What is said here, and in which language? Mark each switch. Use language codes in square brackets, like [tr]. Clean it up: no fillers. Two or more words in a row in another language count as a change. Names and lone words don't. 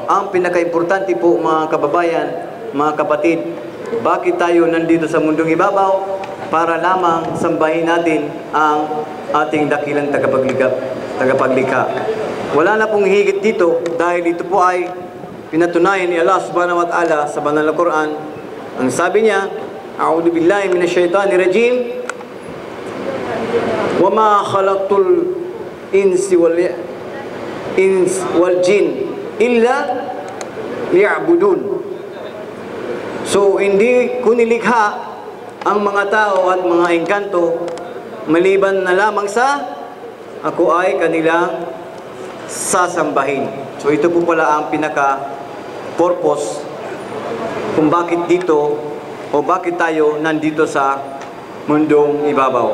[tl] Ang pinaka-importante po mga kababayan, mga kapatid, bakit tayo nandito sa mundong ibabaw? Para lamang sambahin natin ang ating dakilang tagapaglikha. Wala na pong higit dito dahil ito po ay pinatunayan ni Allah [ar] سبحانه وتعالى [tl] sa banal na Quran. Ang sabi niya, [ar] أعوذ بالله من الشيطان الرجيم وما خلقت الإنس والجن إلا ليعبدون. [tl] So, hindi ko nilikha ang mga tao at mga engkanto maliban na lamang sa ako ay kanilang sasambahin. So ito po pala ang pinaka-purpose kung bakit dito o bakit tayo nandito sa mundong ibabaw.